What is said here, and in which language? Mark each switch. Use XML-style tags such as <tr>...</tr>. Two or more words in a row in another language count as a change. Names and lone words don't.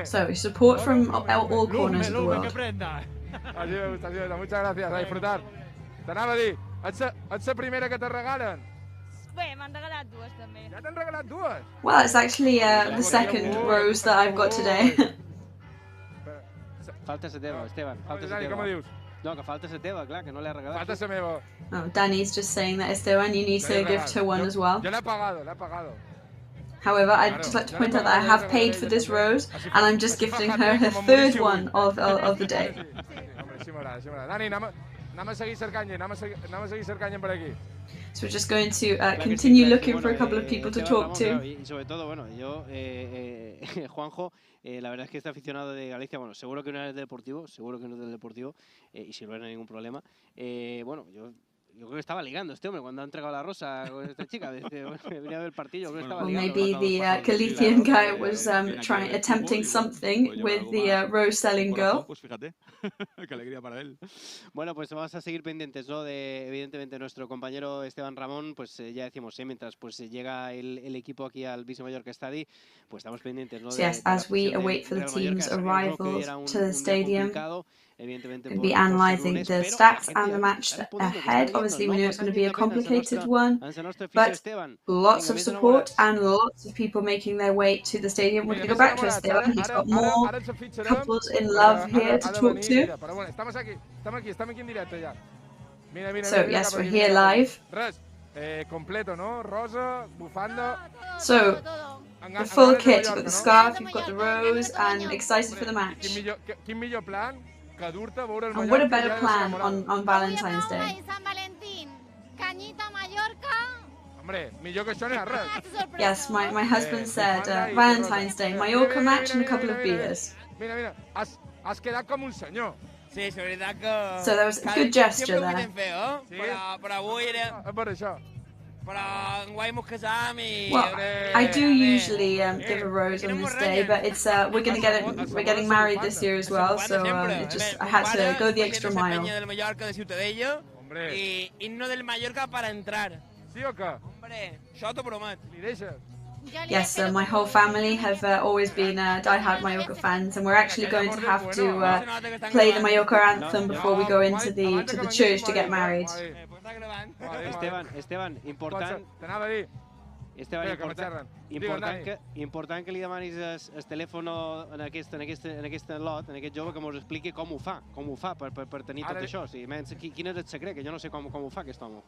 <en>So support from all corners of the world.</en> <es>Así me gusta. Muchas gracias, a disfrutar.</es> <ca>T'anava a dir, ets la primera que te regalen? Bé, m'han regalat dues també. Ja t'han regalat dues?</ca> <en>Well, it's actually the second rose that I've got today.</en> <ca>Falta la teva, Esteban. Falta la Dani, com ho teva. dius? No, que falta la teva, clar, que no l'he regalat. Falta la meva.</ca> <en>Oh, Danny's just saying that Esteban, you need to gift her one as well.</en> <es>Yo la he pagado.</es> <en>However, I'd just like to point out that I have paid for this rose, and I'm just gifting her her third one of the day.</en> <ca>Sí, m'agrada. Dani, anem a seguir cercant per aquí.</ca> <en>So we're just going to continue looking for a couple of people to talk to.</en> <es>Y sobre todo, bueno, yo, Juanjo, la verdad es que este aficionado de Galicia, bueno, seguro que no es del Deportivo, y si no era ningún problema. Bueno, yo creo que estaba ligando este hombre cuando ha entregado la rosa con esta chica. Venía a ver el partido, creo que estaba ligando.</es> <en>Maybe the Galician guy was attempting something with the rose-selling girl.</en> <es>Pues fíjate, qué alegría para él. Bueno, pues vamos a seguir pendientes, ¿no?, de, evidentemente, nuestro compañero Esteban Ramón. Pues ya decimos, mientras pues llega el equipo aquí al Viso Mallorca Stadi, pues estamos pendientes, ¿no?</es> <en>So yes, as we await for the team's arrival to the stadium, we'll be analysing the stats and the match ahead. Obviously, we know it's going to be a complicated one, but lots of support and lots of people making their way to the stadium. We're going to go back to Esteban. He's got more couples in love here to talk to. So yes, we're here live.</en> <es>Completo, ¿no? Rosa, bufanda.</es> <en>So the full kit. You've got the scarf, you've got the rose, and excited for the match.</en> <ca>Quin millor plan que dur-te a veure el</ca> <en>And what a better plan on Valentine's Day.</en> <es>San Valentín, cañita Mallorca.</es> <ca>Hombre, millor que això no hi ha res.</ca> <en>Yes, my husband said Valentine's Day, Mallorca match and a couple of beers.</en> <ca>Mira, has quedat com un senyor. Sí, és veritat que...</ca> <en>So there was a good gesture there.</en> <ca>Sempre ho podem fer, però avui era... Per això. Però enguany mos casam i...</ca> <en>Well, I do usually give a rose on this day, but it's we're getting married this year as well, so I had to go the extra mile.</en> <es>Del Mallorca de Ciutadella i himno del Mallorca para entrar.</es> <ca>Sí o què? Hombre, això t'ho promet. Li deixes?</ca> <en>Yes, my whole family have always been die-hard Mallorca fans, and we're actually going to have to play the Mallorca anthem before we go into the church to get married.</en> <ca>Esteban, important. T'anava a dir. Esteban, important que li demanis el telèfon en aquest lot, en aquest jove, que mos expliqui com ho fa per tenir tot això. O sigui, quin és el secret, que jo no sé com ho fa aquest home.</ca>